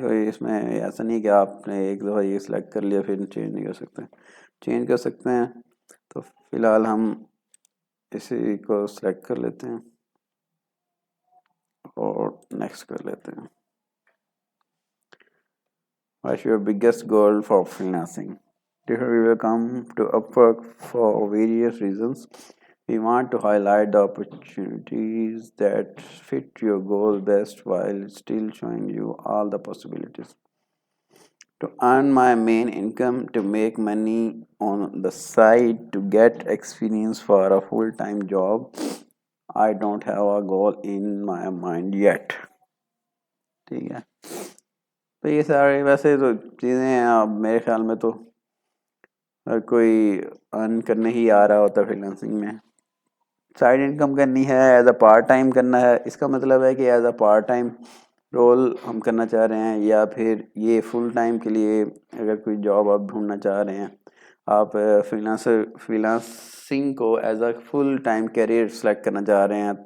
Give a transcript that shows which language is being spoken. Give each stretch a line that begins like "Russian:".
Urdu: کوئی اس میں ایسا نہیں کہ آپ نے ایک دفعہ یہ سلیکٹ کر لیا پھر چینج نہیں کر سکتے, چینج کر سکتے ہیں. تو فی الحال ہم اسی کو سلیکٹ کر لیتے ہیں اور نیکسٹ کر لیتے ہیں.
English: What's your biggest goal for freelancing? Here we will come to Upwork for various reasons. We want to highlight the opportunities that fit your goal best while still showing you all the possibilities. To earn my main income, to make money on the side, to get experience for a full-time job, I don't have a goal in my mind yet.
Urdu: ٹھیک ہے, تو یہ سارے ویسے تو چیزیں ہیں. اب میرے خیال میں تو ہر کوئی ارن کرنے ہی آ رہا ہوتا ہے فری لانسنگ میں. سائڈ انکم کرنی ہے,
English: as a part time
Urdu: کرنا ہے. اس کا مطلب ہے کہ as a part time role ہم کرنا چاہ رہے ہیں, یا پھر یہ فل ٹائم کے لیے اگر کوئی جاب آپ ڈھونڈنا چاہ رہے ہیں, آپ فری لانسنگ کو
English: as a full time career
Urdu: select کرنا چاہ رہے ہیں.